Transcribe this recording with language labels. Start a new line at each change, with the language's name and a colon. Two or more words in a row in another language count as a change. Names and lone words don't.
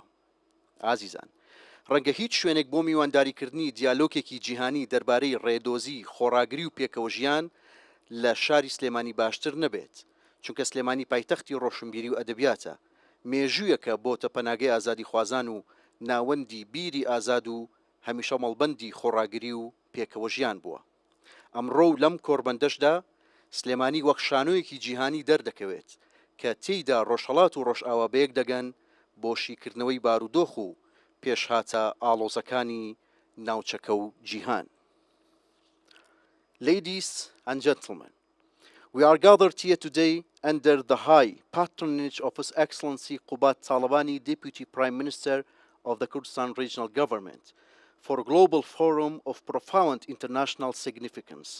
Central Kurdish: ئازیزان، ڕەنگە هیچ شوێنێک بۆ میوانداریکردنی دیالۆگێکی جیهانی دەربارەی ڕێدۆزی خۆڕاگری و پێکەوە ژیان لە شاری سلێمانی باشتر نەبێت، چونکە سلێمانی پایتەختی ڕۆشنبیری و ئەدەبیاتە، مێژوویەکە بۆتە پەناگەی ئازادی خوازان و ناوەندی بیری ئازاد و هەمیشە مەڵبەندی خۆڕاگری و پێکەوە ژیان بووە. ئەمڕۆ و لەم کۆڕبەندەشدا سلێمانی وەک شانۆیەکی جیهانی دەردەکەوێت کە تێیدا ڕۆژهەڵات و ڕۆژئاوا بەیەک دەگەن بۆ شیکردنەوەی بارودۆخ و پێشهاتە ئاڵۆزەکانی ناوچەکە و جیهان.
English: Ladies and gentlemen, we are gathered here today under the high patronage of His Excellency Qubat Talabani, Deputy Prime Minister of the Kurdistan Regional Government, for a global forum of profound international significance.